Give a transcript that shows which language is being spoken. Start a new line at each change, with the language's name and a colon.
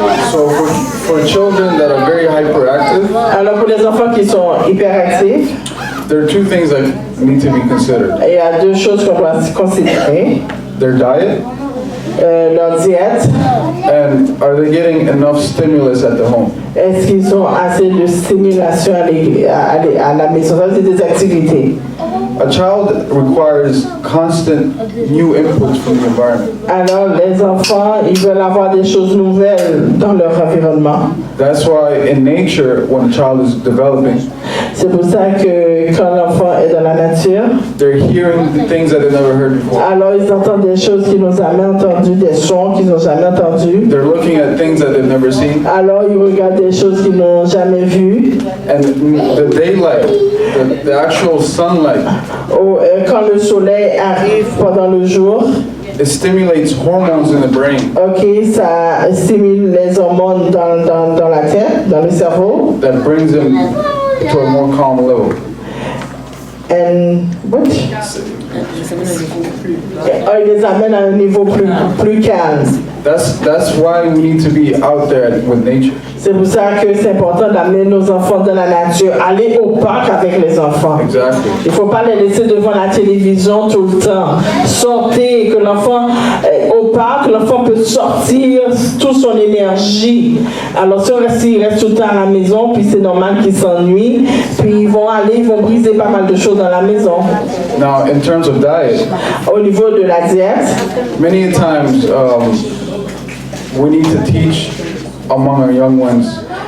English: So for children that are very hyperactive,
French: alors pour les enfants qui sont hyperactifs,
English: there are two things that need to be considered.
French: Il y a deux choses qu'on doit considérer.
English: Their diet,
French: leur diète.
English: And are they getting enough stimulus at the home?
French: Est-ce qu'ils ont assez de stimulation à la maison? Ça, c'est des activités.
English: A child requires constant new inputs from the environment.
French: Alors, les enfants, ils veulent avoir des choses nouvelles dans leur environnement.
English: That's why in nature, when a child is developing,
French: c'est pour ça que quand l'enfant est dans la nature,
English: they're hearing the things that they've never heard before.
French: Alors, ils entendent des choses qu'ils n'ont jamais entendues, des sons qu'ils n'ont jamais entendus.
English: They're looking at things that they've never seen.
French: Alors, ils regardent des choses qu'ils n'ont jamais vues.
English: And the daylight, the actual sunlight,
French: quand le soleil arrive pendant le jour,
English: it stimulates hormones in the brain.
French: Ok, ça stimule les hormones dans la tête, dans le cerveau.
English: That brings them to a more calm level. And what?
French: Il les amène à un niveau plus calme.
English: That's why we need to be out there with nature.
French: C'est pour ça que c'est important d'amener nos enfants dans la nature, aller au parc avec les enfants.
English: Exactly.
French: Il ne faut pas les laisser devant la télévision tout le temps. Sortez, que l'enfant, au parc, l'enfant peut sortir toute son énergie. Alors si on reste tout le temps à la maison, puis c'est normal qu'ils s'ennuient, puis ils vont briser pas mal de choses dans la maison.
English: Now, in terms of diet,
French: au niveau de la diète,
English: many times we need to teach among our young ones.